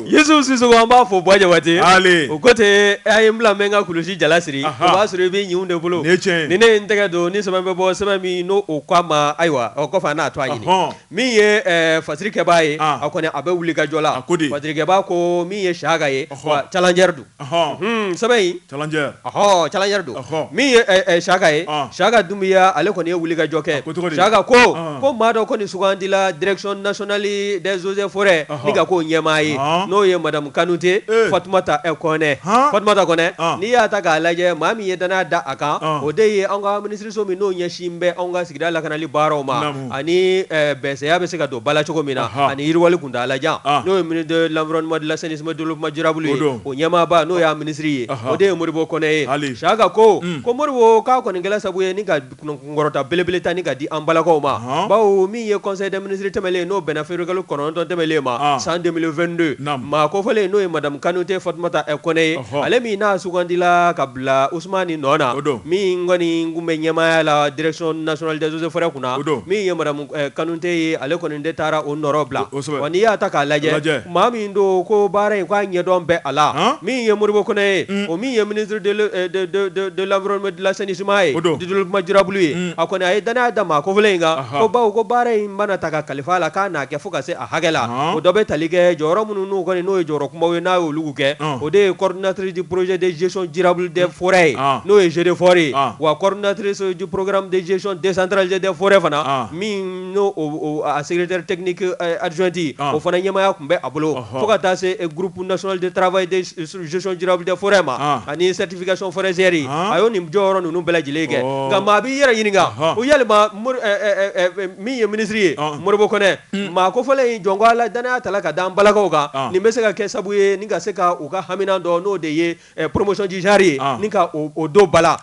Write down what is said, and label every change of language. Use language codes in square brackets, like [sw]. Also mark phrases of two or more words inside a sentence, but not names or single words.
[bm] Yusufu Sisoko an b'a fɔ Buwa Jabate o ko ten a ye n bila n bɛ n ka kulusi jala siri o b'a sɔrɔ i bɛ ɲinw de bolo ni ne ye n tɛgɛ don ni sɛbɛn bɛ bɔ sɛbɛn min n'o k'a ma ayiwa o kɔfɛ a n'a to a ɲini min ye fasiri kɛbaa ye a kɔni a bɛ wuli ka jɔ la fasiri kɛbaa ko min ye Siaga ye wa challenger don sɛbɛn in challenger don min ye Siaga ye Siaga Dunbiya ale kɔni ye wuli ka jɔ kɛ Siaga ko maa dɔ kɔni sugandila [fr] direction nationale des eaux et forêts [bm] ni ka k'o ɲɛmaa ye n'o ye madame Kanute Fatumata Kɔnɛ Fatumata Kɔnɛ n'i y'a ta k'a lajɛ maa min ye danaya da a kan o de ye an ka minisiriso min n'o ɲɛsin bɛ an ka sigida lakanali baaraw ma ani bɛnsɛya bɛ se ka don bala cogo min na ani yiriwali kuntagalajan n'o ye [fr] ministre de l'environnement de l'assainissement de développement durable [bm] ye o ɲɛmaaba n'o y'a minisiri ye o de ye Modibo Kɔnɛ ye Siaga ko Modibo k'a kɔni kɛla sabu ye ni ka kɔrɔta belebele ta ni ka di an balakaw balakaw ma bawo min ye [fr] conseil des ministres [bm] tɛmɛlen n'o bɛnna février kalo 9 tɛmɛlen ma san 2022 maa kofɔlen n'o ye madame Kanute Fatumata Kone ye ale min n'a sugandila ka bila Ousmane nɔ na min kɔni kun bɛ ɲɛmaaya la [fr] direction nationale des eaux et forêts [bm] kunna min ye madame Kanute ye ale kɔni de taara o nɔrɔ bila wa n'i y'a ta k'a lajɛ maa min do ko baara in k'a ɲɛdɔn bɛɛ a la min ye Modibo Kone ye o min ye ministre [fr] de l'environnement de l'assainissement [bm] ye [fr] du développement durable [bm] ye a kɔni a ye danaya da maa kofɔlen in kan ko bawo ko baara in mana ta ka kalifa la k'a n'a kɛ fo ka se a hakɛ la o dɔ bɛ tali kɛ jɔyɔrɔ minnu n'u kɔni n'o ye jɔyɔrɔ kumaw ye n'a y'olu kɛ o de ye [fr] coordinatrice du projet de gestion durable des forêts [bm] n'o ye GDFOR ye wa [fr] coordinatrice du programme de gestion décentralisée des forêts [bm] fana min n'o a [fr] secrétaire technique adjoint [bm] o fana ɲɛmaya tun bɛ a bolo fo ka taa se [fr] groupe national de travail de gestion durable des forêts [bm] ma ani [fr] certification forestière [bm] a y'o nin jɔyɔrɔ ninnu bɛɛ lajɛlen kɛ nka maa b'i yɛrɛ ɲininka o yalima min ye ministre ye Modibo Kone maa kofɔlen in jɔn ko ala danaya tala ka d'an balakaw kan nin bɛ se ka kɛ sabu ye ni ka se ka u ka hamina dɔ n'o de ye [fr] promotion du genre [bm] ye ni ka o do bala